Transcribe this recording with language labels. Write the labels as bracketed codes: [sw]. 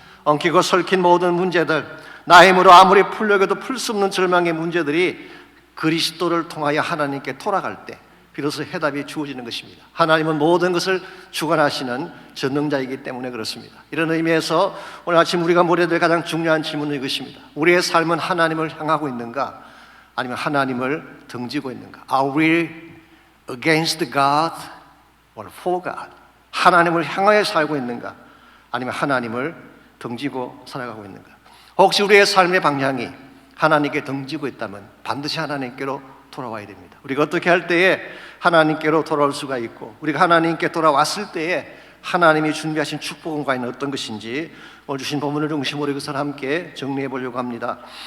[ko] 엉키고 설킨 모든 문제들, 나의 힘으로 아무리 풀려고 해도 풀 수 없는 절망의 문제들이 그리스도를 통하여 하나님께 돌아갈 때 비로소 해답이 주어지는 것입니다. 하나님은 모든 것을 주관하시는 전능자이기 때문에 그렇습니다. 이런 의미에서 오늘 아침 우리가 물어야 될 가장 중요한 질문은 이것입니다. 우리의 삶은 하나님을 향하고 있는가, 아니면 하나님을 등지고 있는가? [en] Are we against God or for God? [ko] 하나님을 향하여 살고 있는가, 아니면 하나님을 등지고 살아가고 있는가? 혹시 우리의 삶의 방향이 하나님께 등지고 있다면 반드시 하나님께로 돌아와야 됩니다. 우리가 어떻게 할 때에 하나님께로 돌아올 수가 있고, 우리가 하나님께 돌아왔을 때에 하나님이 준비하신 축복은 과연 어떤 것인지 오늘 주신 본문을 중심으로 이것을 함께 정리해 보려고 합니다.